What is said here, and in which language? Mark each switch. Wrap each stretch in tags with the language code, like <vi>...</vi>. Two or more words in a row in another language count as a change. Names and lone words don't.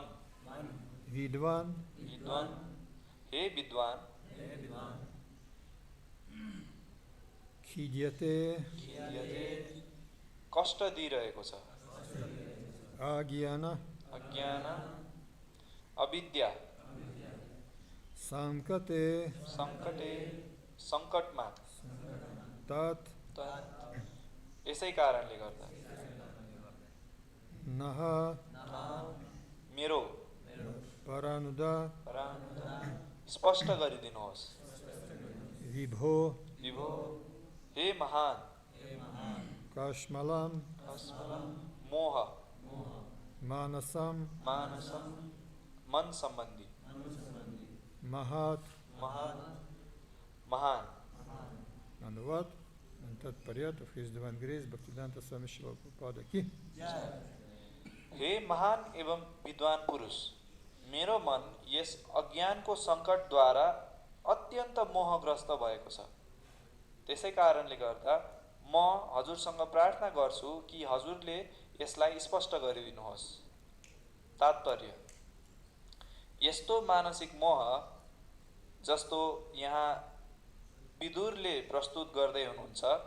<sa>vidvan</sa> <ne>हे विद्वान</ne> <sa>khidyate</sa> <ne>कष्ट दिइरहेको छ</ne> <sa>अज्ञान</sa> <ne>अविद्या</ne> <sa>saṅkaṭe</sa> <ne>सङ्कटमा</ne> <sa>tat</sa> <ne>यसै कारणले गर्दा</ne> <sa>naha</sa> <ne>मेरो</ne> <sa>parāṇuda</sa> <ne>स्पष्ट गरिदिनुहोस्</ne> <sa>vibho</sa> <ne>हे महान</ne> <sa>kaśmalaṁ</sa> <ne>मोह</ne> <sa>mānasaṁ</sa> <ne>मन सम्बन्धी</ne> <sa>mahat</sa> <ne>महान अनुवाद तत्पर्यात</ne> <en>of His Divine Grace</en> <ne>Bhaktivedanta Swami Śrīla Prabhupada की हे महान एवं विद्वान पुरुष मेरो मन यस अज्ञानको सङ्कटद्वारा अत्यन्त मोहग्रस्त भएको छ त्यसै कारणले गर्दा म हजुरसँग प्रार्थना गर्छु कि हजुरले यसलाई स्पष्ट गरिदिनुहोस् तात्पर्य यस्तो मानसिक मोह जस्तो यहाँ विदुरले प्रस्तुत गर्दै हुनुहुन्छ</ne>